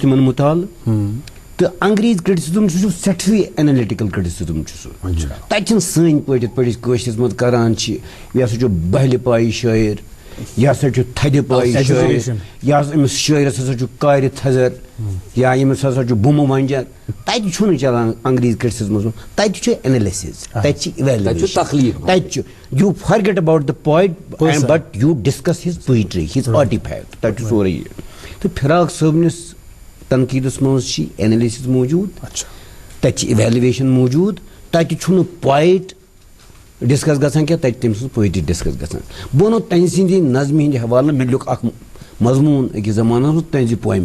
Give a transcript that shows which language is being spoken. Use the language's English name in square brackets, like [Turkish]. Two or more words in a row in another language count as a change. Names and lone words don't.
[Kashmiri] تِمن مُطالعہٕ تہٕ انگریز کرٹسزم سُہ چھُ سٮ۪ٹھوٕے [English] analytical criticism [Kashmiri] چھُ سُہ تتہِ چھِنہٕ سٲنۍ پٲٹھۍ یِتھ پٲٹھۍ أسۍ کٲشرِس منٛز کران چھِ یہِ ہسا چھُ بہلہِ پایہِ شٲعر یہِ ہسا چھُ تھدِ پایہِ شٲعر یا أمِس شٲعرس ہسا چھُ کارِ تھزر یا ییٚمِس ہسا چھُ بُمہٕ ونجر تتہِ چھُنہٕ چلان انگریز کرٹسزمس منٛز تتہِ چھُ اینلسز تتہِ چھِ ایویلویشن تتہِ چھُ [English] you forget about the poet but you discuss his poetry his artifact [Kashmiri] تتہِ چھُ سورُے یہِ تہٕ فراق صٲبنِس تنقیٖدس منٛز چھِ اینلسز موٗجوٗد تتہِ چھِ ایویلویشن موٗجوٗد تتہِ چھُنہٕ پویٹ ڈسکس گژھان کینٛہہ تتہِ تٔمۍ سٕنٛز پویٹری ڈسکس گژھان بہٕ ونو تٔمۍ سٕنٛدِ نظمہِ ہٕنٛدِ حوالہٕ مےٚ لیوٚکھ اکھ مضمون أکِس زمانس تہذ پویمہِ